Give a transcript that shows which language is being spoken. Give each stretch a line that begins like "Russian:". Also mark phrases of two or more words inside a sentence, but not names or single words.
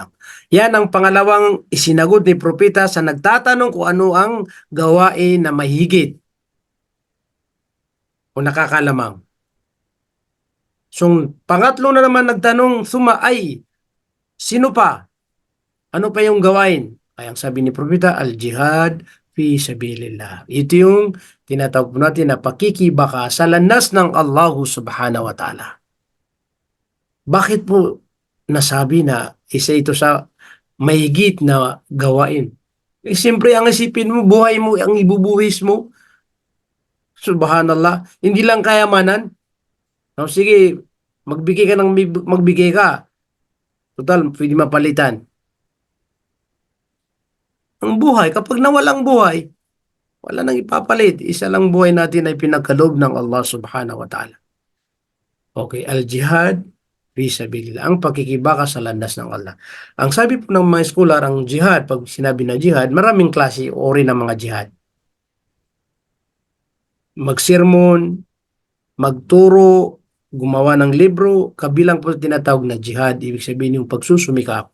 Filipino: Yan ang pangalawang isinagot ni propeta sa nagtatanong kung ano ang gawain na mahigit o nakakalamang. So pangatlo na naman nagtanong, suma ay, sino pa? Ano pa yung gawain? Kaya ang sabi ni propeta,
Arabic: الجهاد في سبيل الله.
Filipino: Ito yung tinatawag po natin na pakikibaka sa landas ng Allah
Arabic: سبحانه وتعالى.
Filipino: Bakit po nasabi na isa ito sa mahigit na gawain? Eh, siyempre, ang isipin mo, buhay mo, ang ibubuhis mo, subhanallah, hindi lang kayamanan. No, sige, magbigay ka. Total, pwede mapalitan. Ang buhay, kapag nawalang buhay, wala nang ipapalit. Isa lang buhay natin ay pinagkaloob ng Allah
Arabic: سبحانه وتعالى. Okay, الجهاد في سبيل الله,
Filipino: ang pakikibaka sa landas ng Allah. Ang sabi po ng mga scholar, ang jihad, pag sinabi na jihad, maraming klase o uri ng mga jihad. Magsermon, magturo, gumawa ng libro, kabilang po tinatawag na jihad, ibig sabihin yung pagsusumikap.